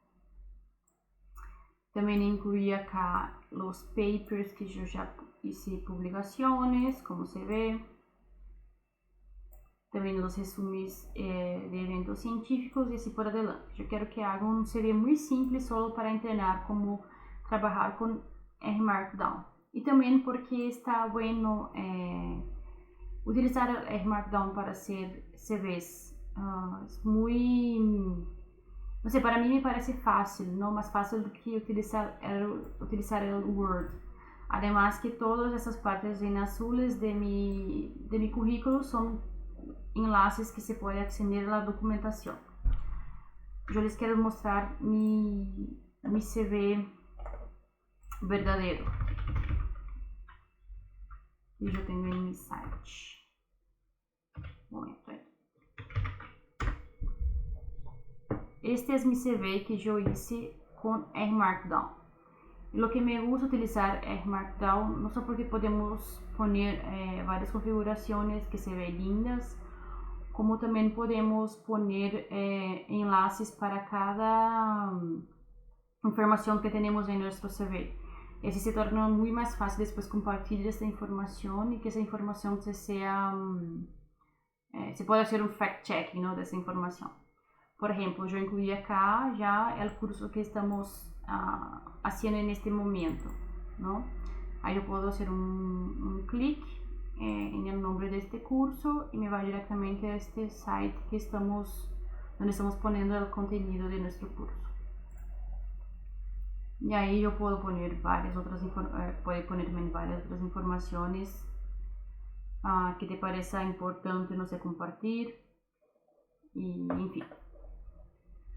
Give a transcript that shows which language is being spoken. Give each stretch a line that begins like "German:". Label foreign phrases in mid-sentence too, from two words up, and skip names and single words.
Portuguese: Também incluí acá os papers que eu já hice publicações, como se vê. Também os resumos de eventos científicos e assim por diante. Eu quero que haga um CV muito simples, só para treinar como trabalhar com R Markdown. E também porque
Spanish: está bueno
Portuguese: utilizar R Markdown
Spanish: para hacer
Portuguese: CVs. Não sei, para mim me parece fácil, não mais fácil do que utilizar o Word. Además que todas essas partes em azules de mi currículo são enlaces que se pode acceder à documentação. Eu les quero mostrar mi CV verdadeiro. E eu tenho em mi site. Momento aí. Este é mi CV que eu hice com R Markdown.
Spanish: Lo que me gusta
Portuguese: utilizar R Markdown, não só porque podemos poner várias configurações
Spanish: que se ven lindas,
Portuguese: como também podemos poner enlaces para cada informação que temos em nosso CV. Esse se torna muito mais fácil depois compartilhar essa informação e que essa informação se pode fazer um fact-checking, ¿no?, dessa informação. Por exemplo, eu incluí acá já o curso que estamos haciendo neste momento, ¿no? Aí eu posso fazer um clic
Spanish: en el nombre de este curso y me va directamente a este site donde estamos poniendo el contenido de nuestro curso. Y ahí yo puedo poner varias otras informaciones que te parezca importante, no sé, compartir y en fin.